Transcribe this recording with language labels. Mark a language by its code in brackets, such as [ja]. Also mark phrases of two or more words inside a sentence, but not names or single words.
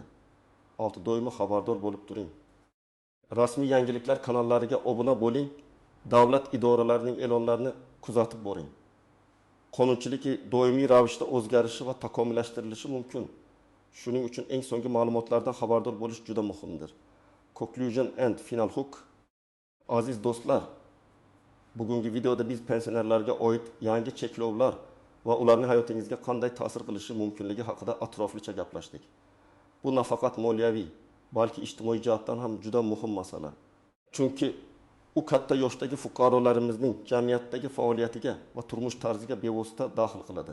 [uz] Doimo xabardor bo'lib turing. Rasmiy yangiliklar kanallariga obuna bo'ling, davlat idoralarining e'lonlarini kuzatib boring. Qonunchilik doimiy ravishda o'zgarishi va takomillashtirilishi mumkin. Shuning uchun eng so'nggi ma'lumotlardan xabardor bo'lish juda muhimdir. [en] Conclusion and final hook. [uz] Aziz do'stlar, bugungi videoda biz pensionerlarga oid yangi cheklovlar va ularning hayotingizga qanday ta'sir qilishi mumkinligi haqida atroflicha gaplashdik. Bu nafaqat moliyaviy, balki ijtimoiy jihatdan ham juda muhim masala. Chunki u katta yoshdagi fuqarolarimizning jamiyatdagi faoliyatiga va turmush tarziga bevosita daxl qiladi.